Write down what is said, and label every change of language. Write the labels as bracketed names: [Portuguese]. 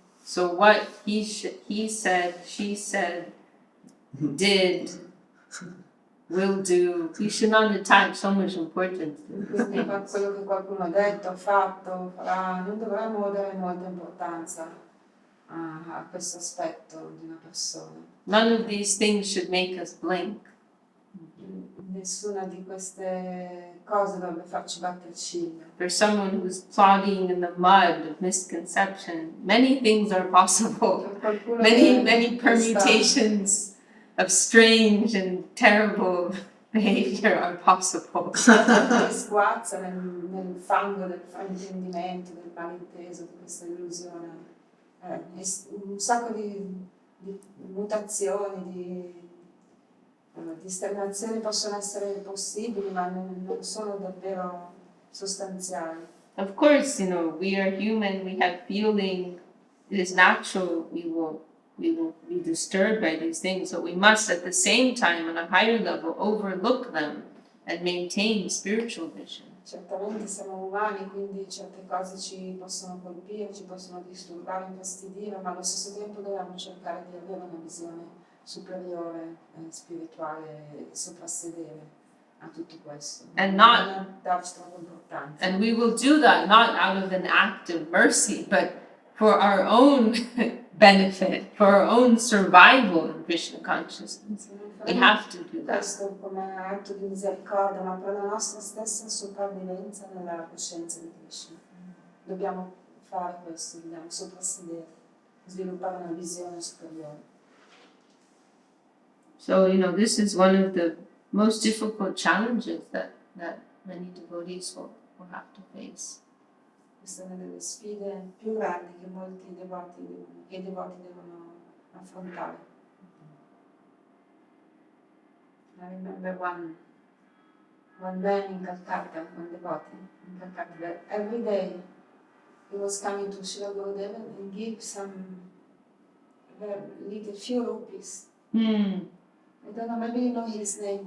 [English] So what he said, she said, did, will do, we should not attach so much importance to these [Italian] Quindi [English] things. [Italian] quello che qualcuno ha detto, fatto, farà, non dovremmo dare molta importanza a questo aspetto di una persona. [English] None of these things should make us blink. [Italian] Nessuna di queste cose dovrebbe farci battere ciglio. [English] For someone who's plodding in the mud of misconception, many things are possible. Many permutations of strange and terrible behavior are possible. [Italian] Sguazza nel fango del fraintendimento, del malinteso, di questa illusione. Un sacco di mutazioni, di sternazioni possono essere possibili, ma non sono davvero sostanziali. [English] Of course, we are human, we have feeling, it is natural we will be disturbed by these things, but we must at the same time, on a higher level, overlook them and maintain spiritual vision. [Italian] Certamente siamo umani, quindi certe cose ci possono colpire, ci possono disturbare, infastidire, ma allo stesso tempo dobbiamo cercare di avere una visione superiore, spirituale, e soprassedere a tutto questo. [English] And [Italian] non darci troppa importanza. [English] And we will do that not out of an act of mercy, but for our own benefit, for our own survival in Krishna consciousness. We have to do that. [Italian] Questo come atto di misericordia, ma per la nostra stessa sopravvivenza nella coscienza di Krishna. Dobbiamo fare questo, dobbiamo soprassedere. sviluppare una visione superiore. [English] So, this is one of the most difficult challenges that many devotees will have to face. [Italian] Questa è una delle sfide più grandi che molti devoti devono affrontare. [English] I remember one man in Calcutta, one devotee in Calcutta, that every day he was coming to Srila Gurudeva and give some little few rupees. I don't know, maybe you know his name.